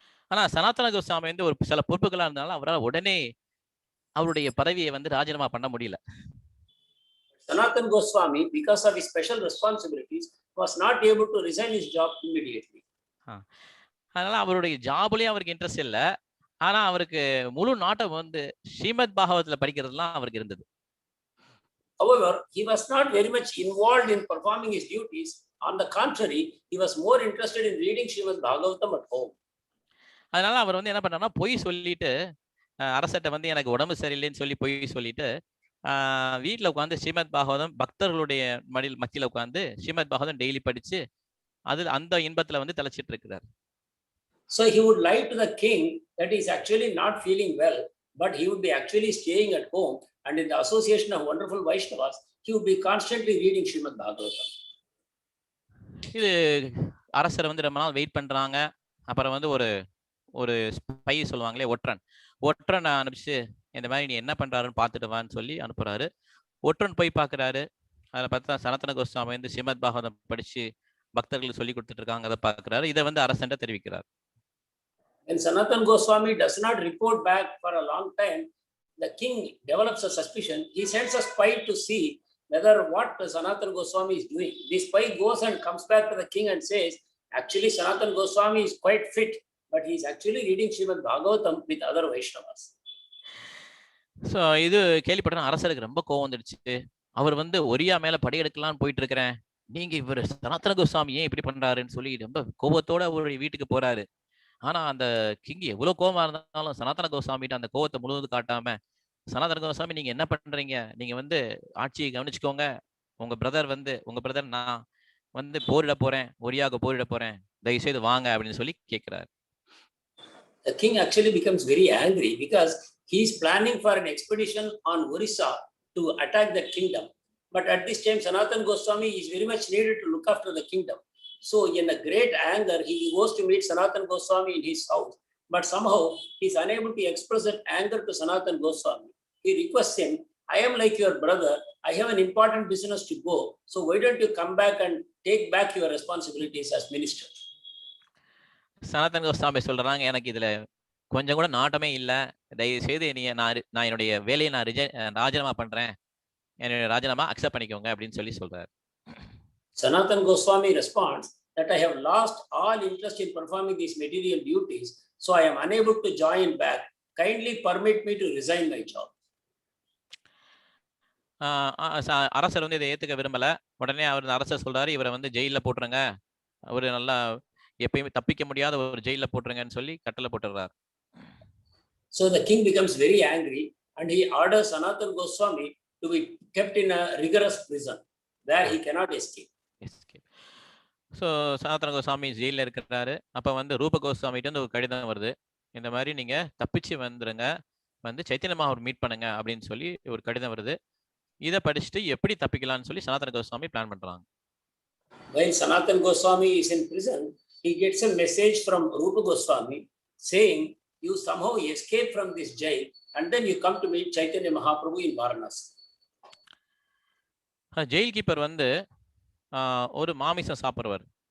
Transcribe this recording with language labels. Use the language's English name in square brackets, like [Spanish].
[Tamil] ஆனா சனாதன கோஸ்வாமி வந்து ஒரு சில பொறுப்புகளா இருந்தாலும் அவரால் உடனே அவருடைய பதவியை வந்து ராஜினாமா பண்ண முடியல. [English] Sanatan Goswami, because of his special responsibilities, was not able to resign his job immediately. [Tamil] அதனால அவருடைய ஜாப்லயும் அவருக்கு இன்ட்ரெஸ்ட் இல்ல. ஆனா அவருக்கு முழு நாட்டம் வந்து ஸ்ரீமத் பாகவத்துல படிக்கிறதுலாம் அவருக்கு இருந்தது. [English] However, he was not very much involved in performing his duties. On the contrary, he was more interested in reading Srimad Bhagavatam at home. [Tamil] அதனால அவர் வந்து என்ன பண்ணாருன்னா பொய் சொல்லிட்டு அரசட்ட வந்து எனக்கு உடம்பு சரியில்லைன்னு சொல்லி பொய் சொல்லிட்டு வீட்டில் உட்காந்து ஸ்ரீமத் பாகவதம் பக்தர்களுடைய மத்தியில் உட்காந்து ஸ்ரீமத் பாகவதம் டெய்லி படிச்சு அது அந்த இன்பத்துல வந்து தலைச்சிட்டு இருக்கிறார். [English] So he would lie to the king that he is actually not feeling well, but he would be actually staying at home, and in the association of wonderful Vaishnavas, he would be constantly reading Srimad Bhagavatam. [Tamil] இது அரசர் வந்து ரொம்ப நாள் wait பண்றாங்க. அப்புறம் வந்து ஒரு spy சொல்லுவாங்களே, ஒற்றன் அனுப்பிச்சு இந்த மாதிரி நீ என்ன பண்றாருன்னு பார்த்துட்டு வான்னு சொல்லி அனுப்புறாரு. ஒற்றன் போய் பார்க்குறாரு. அதில் பார்த்தா சனாதன கோஸ்வாமி வந்து ஸ்ரீமத் பாகவதம் படிச்சு பக்தர்களுக்கு சொல்லி கொடுத்துட்டு இருக்காங்க. அதை பார்க்குறாரு. இதை வந்து அரசன்ட்ட தெரிவிக்கிறார். [English] When Sanatan Goswami does not report back for a long time, the king develops a suspicion. He sends a spy to see whether what Sanatan Goswami is doing. This spy goes and comes back to the king and says, actually Sanatan Goswami is quite fit, but he is actually reading Srimad Bhagavatam with other Vaishnavas. [Tamil] So இது கேள்விப்பட்ட அரசருக்கு ரொம்ப கோவம் வந்துடுச்சு. அவர் வந்து ஒரியா மேல படையெடுக்கலாம்னு போயிட்டு இருக்கிறேன், நீங்க இவர் சனாதன கோஸ்வாமி ஏன் இப்படி பண்றாருன்னு சொல்லி ரொம்ப கோபத்தோட அவருடைய வீட்டுக்கு போறாரு. ஆனா அந்த கிங் எவ்வளவு கோபமா இருந்தாலும் சனாதன கோஸ்வாமிட்ட அந்த கோபத்தை முழுவதும் காட்டாம, சனாதன கோஸ்வாமி நீங்க என்ன பண்றீங்க, நீங்க வந்து ஆட்சியை கவனிச்சுக்கோங்க, உங்க பிரதர் நான் வந்து போரிட போறேன், ஒரியாவுக்கு போரிட போறேன், தயவு செய்து வாங்க அப்படின்னு சொல்லி கேட்கிறாரு. [English] The king actually becomes very angry because he is planning for an expedition on Orissa to attack the kingdom. But at this time, Sanatan Goswami is very much needed to look after the kingdom. So in a great anger, he goes to meet Sanatan Goswami in his house. But somehow, he is unable to express that anger to Sanatan Goswami. He requests him, I am like your brother. I have an important business to go. So why don't you come back and take back your responsibilities as minister? [Tamil] சனாதன கோஸ்வாமி சொல்றாங்க, எனக்கு இதுல கொஞ்சம் கூட நாட்டமே இல்லை, தயவு செய்து நான் என்னுடைய வேலையை ராஜினாமா பண்றேன், என்னுடைய ராஜினாமா அக்செப்ட் பண்ணிக்கோங்க அப்படின்னு சொல்றாரு. [English] Sanatan Goswami responds that I have lost all interest in performing these material duties, so I am unable to join back. Kindly permit me to resign my job. [Tamil] அரசர் வந்து இதை ஏத்துக்க விரும்பல. உடனே அரசர் சொல்றாரு, இவரை வந்து ஜெயில போட்டுருங்க, ஒரு நல்லா எப்பயுமே தப்பிக்க முடியாத ஒரு ஜெயில போட்டுருங்கன்னு சொல்லி கட்டளை போட்டுறாரு. [English] So the king becomes very angry and he orders Sanatana Goswami to be kept in a rigorous prison where he cannot escape. [Tamil] So சனாதன கோஸ்வாமி ஜெயிலில் இருக்கிறாரு. அப்போ வந்து ரூப கோஸ்வாமிகிட்ட இருந்து ஒரு கடிதம் வருது, இந்த மாதிரி நீங்க தப்பிச்சு வந்துருங்க, வந்து சைத்தன்ய மகாபிரபு மீட் பண்ணுங்க அப்படின்னு சொல்லி ஒரு கடிதம் வருது. இதை படிச்சுட்டு எப்படி தப்பிக்கலாம்னு சொல்லி சனாதன கோஸ்வாமி பிளான் பண்றாங்க. [English] While Sanatana Goswami is in prison, he gets a message from Rupa Goswami saying, you somehow escape from this jail and then you come to meet Chaitanya Mahaprabhu in Varanasi. [Tamil] Jail keeper வந்து ஒரு மாமிசம் சாப்பிட்றவர்.